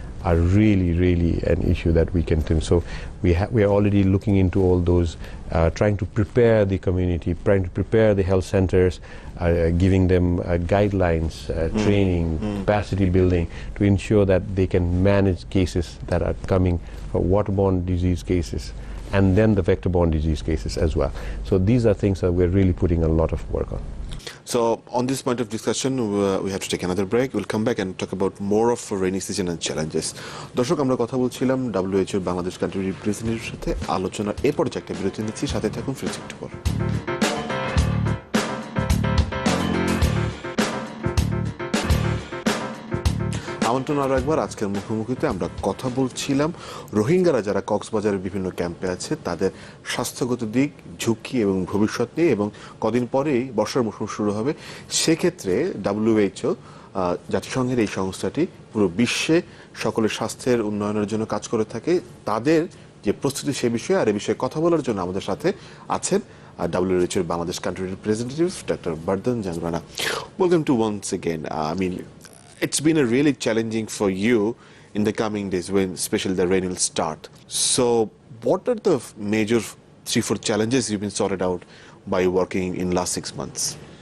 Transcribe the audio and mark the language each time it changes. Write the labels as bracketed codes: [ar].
[en] are really an issue that we can turn. So we are already looking into all those, trying to prepare the community, trying to prepare the health centers, giving them guidelines, training, capacity building to ensure that they can manage cases that are coming for waterborne disease cases, and then the vector-borne disease cases as well. So these are things that we're really putting a lot of work on. So on this point of discussion, we have to take another break. We'll come back and talk about more of rainy season and challenges. [bn] দর্শক, আমরা কথা বলছিলাম WHO Bangladesh country রিপ্রেজেন্টেটিভের সাথে আলোচনার এ পর্যায়ে একটা বিরতি নিচ্ছি, সাথে থাকুন, ফিরছি একটু পর। আমন্ত্রণ আরও একবার। আজকের মুখোমুখিতে আমরা কথা বলছিলাম রোহিঙ্গারা যারা কক্সবাজারের বিভিন্ন ক্যাম্পে আছে তাদের স্বাস্থ্যগত দিক, ঝুঁকি এবং ভবিষ্যৎ নিয়ে, এবং কদিন পরেই বর্ষার মৌসুম শুরু হবে। সেক্ষেত্রে WHO, জাতিসংঘের এই সংস্থাটি পুরো বিশ্বে সকলের স্বাস্থ্যের উন্নয়নের জন্য কাজ করে থাকে। তাদের যে প্রস্তুতি সে বিষয়ে আর এ বিষয়ে কথা বলার জন্য আমাদের সাথে আছেন WHO Bangladesh country representative doctor Vardhan জাংরানা। [en] Welcome to once again. It's been a really challenging for you in the coming days, when especially the rain will start. So what are the major 3-4 challenges you've been sorted out by working in last 6 months?